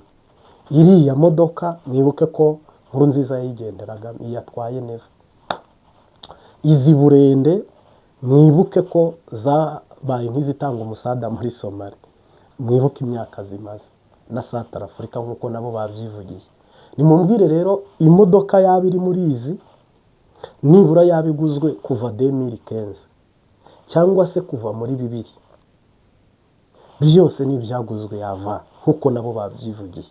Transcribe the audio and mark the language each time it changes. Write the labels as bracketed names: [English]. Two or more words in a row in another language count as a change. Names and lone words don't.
[Kinyarwanda] Iriya modoka mwibuke ko Nkurunziza yayigenderaga yatwaye neza. Izi burende mwibuke ko zabaye nk'izitanga umusada muri Somalia, mwibuke imyaka zimaze na Central Africa nk'uko nabo babyivugiye. Nimumbwire rero imodoka yaba iri muri izi nibura yabiguzwe kuva 2015 cyangwa se kuva muri 2000, byose n'ibyaguzwe yava nk'uko nabo babyivugiye.